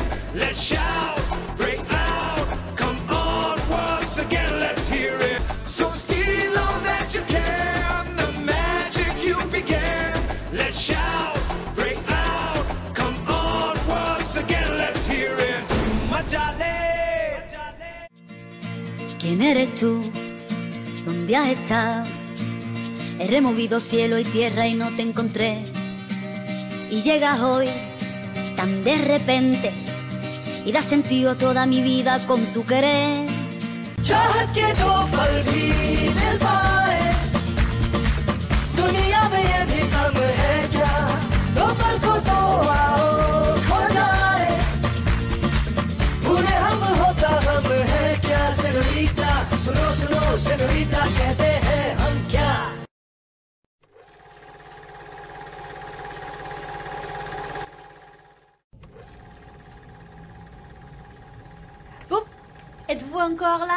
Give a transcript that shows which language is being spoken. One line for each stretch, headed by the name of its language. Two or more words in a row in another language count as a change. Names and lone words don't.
English: Let's shout, break out, come on once again, let's hear it. So steal all that you can, the magic you began. Let's shout, break out, come on once again, let's hear it. Machale.
Spanish: ¿Quién eres tú? ¿Dónde has estado? He removido cielo y tierra y no te encontré. Y llegas hoy tan de repente y das sentido a toda mi vida con tu querer.
Hindi: चाहत के दो पल भी दिल पाए, दुनिया में ये भी कम है क्या, दो पल को तो आओ खो जाए, उन्हें हम होता हम है क्या, सेनोरिटा सुनो सुनो सेनोरिटा कहते हैं हम क्या.
French: Bon, êtes-vous encore là?